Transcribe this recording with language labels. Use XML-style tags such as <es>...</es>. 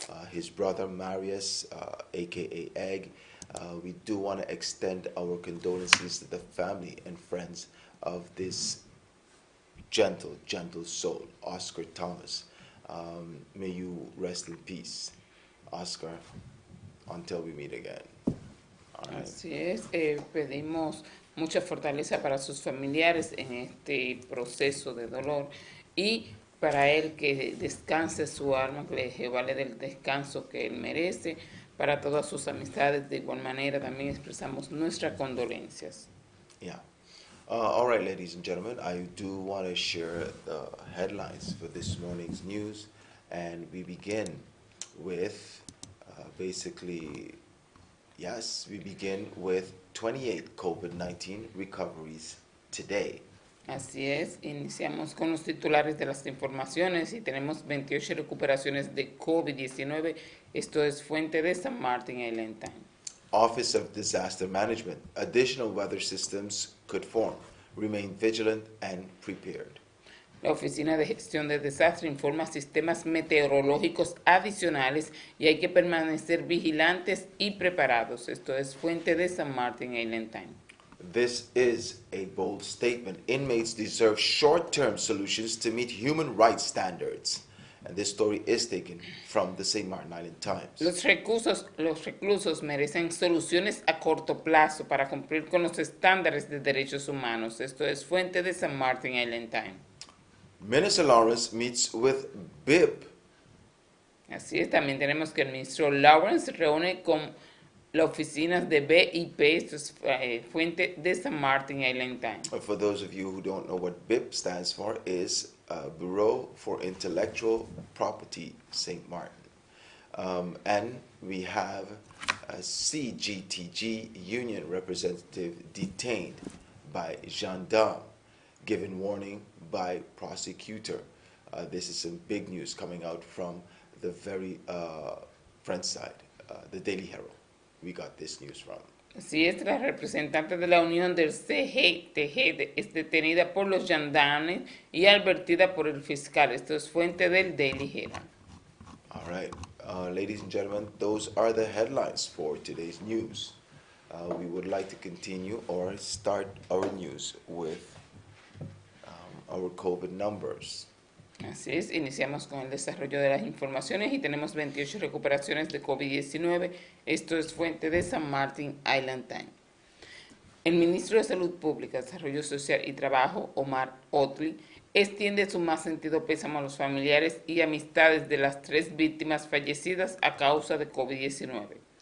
<en>His brother Marius, aka Egg, we do want to extend our condolences to the family and friends of this gentle, gentle soul, Oscar Thomas. May you rest in peace, Oscar, until we meet again. All right.</en> <es>Así es, pedimos mucha fortaleza para sus familiares en este proceso de dolor y para él que descanse su alma, que Jehová le dé el descanso que él merece. Para todas sus amistades, de igual manera, también expresamos nuestras condolencias. Yeah.</es> <en>All right, ladies and gentlemen, I do want to share the headlines for this morning's news, and we begin with basically, yes, we begin with 28 COVID-19 recoveries today.</en> <es>Así es, iniciamos con los titulares de las informaciones y tenemos 28 recuperaciones de COVID-19. Esto es fuente de St. Martin Island Times.</es> <en>Office of Disaster Management. Additional weather systems could form. Remain vigilant and prepared.</en> <es>La Oficina de Gestión de Desastre informa sistemas meteorológicos adicionales y hay que permanecer vigilantes y preparados. Esto es fuente de St. Martin Island Times.</es> <en>This is a bold statement. Inmates deserve short-term solutions to meet human rights standards. And this story is taken from the St. Martin Island Times.</en> <es>Los reclusos merecen soluciones a corto plazo para cumplir con los estándares de derechos humanos. Esto es fuente de St. Martin Island Times.</es> <en>Minister Lawrence meets with BIP.</en> <es>Así es, también tenemos que el ministro Lawrence se reúne con las oficinas de BIP. Esto es fuente de St. Martin Island Times.</es> <en>For those of you who don't know what BIP stands for, is Bureau for Intellectual Property, St. Martin. And we have a CGTG union representative detained by gendarme, given warning by prosecutor. This is some big news coming out from the very French side, the Daily Herald. We got this news from.</en> <es>Así es, la representante de la Unión del CGTG es detenida por los gendarmes y advertida por el fiscal. Esto es fuente del Daily Herald.</es> <en>All right, ladies and gentlemen, those are the headlines for today's news. We would like to continue or start our news with our COVID numbers.</en> <es>Así es, iniciamos con el desarrollo de las informaciones y tenemos 28 recuperaciones de COVID-19. Esto es fuente de St. Martin Island Times. El ministro de Salud Pública, Desarrollo Social y Trabajo, Omar Otley, extiende su más sentido pésame a los familiares y amistades de las 3 víctimas fallecidas a causa de COVID-19.</es>